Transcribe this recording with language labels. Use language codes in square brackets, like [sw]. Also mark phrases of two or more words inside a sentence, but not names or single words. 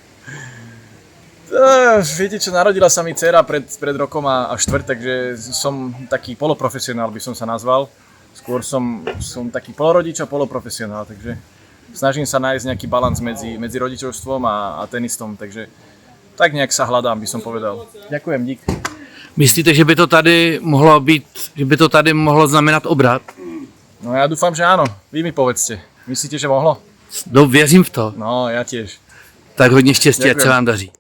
[sk] Viete čo, narodila sa mi dcera pred rokom a štvrť, takže som taký poloprofesionál, by som sa nazval. Skôr som taký polorodič a poloprofesionál, takže snažím sa nájsť nejaký balans medzi rodičovstvom a tenistom, takže tak nejak sa hľadám, by som povedal. Ďakujem, dík. [cs] Myslíte, že by to tady mohlo být, že by to tady mohlo znamenat obrat? [sk] No ja dúfam, že áno. Vy mi povedzte. Myslíte, že mohlo? [cs] Věřím v to. [sk] No, ja tiež. [cs] Tak hodně štěstí, ať se Děkujem. vám daří.